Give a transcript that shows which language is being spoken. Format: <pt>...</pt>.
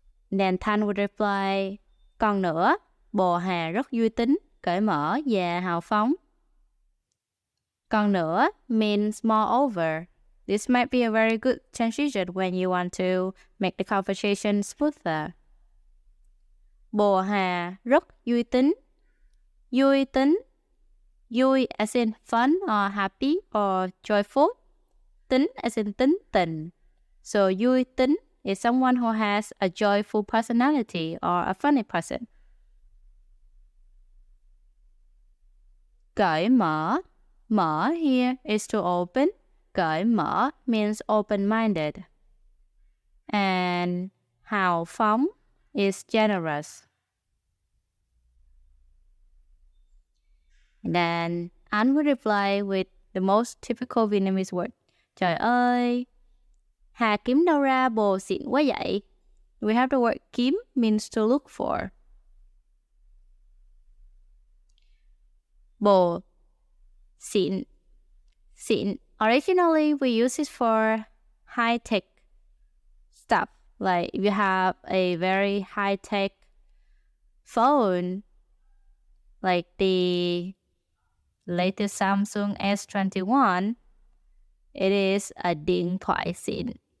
<en>Then Thanh would reply,</en> <vi>còn nữa, bồ Hà rất vui tính, cởi mở và hào phóng.</vi> <en>Còn nữa means moreover. This might be a very good transition when you want to make the conversation smoother.</en> <vi>Bồ Hà rất vui tính. Vui tính.</vi> <en>Vui as in fun or happy or joyful. Tính as in tính tình. So vui tính is someone who has a joyful personality or a funny person. Cởi mở. Mở here is to open. Cởi mở means open-minded. And hào phóng is generous. And then Anh would reply with the most typical Vietnamese word.</en> <vi>Trời ơi, Hà kiếm đâu ra bồ xịn quá vậy?</vi> <en>We have the word kiếm means to look for. Bồ xịn. Xịn. Originally, we use it for high-tech stuff. Like if you have a very high-tech phone, like the latest Samsung S21, it is a</en> <vi>điện thoại xịn.</vi>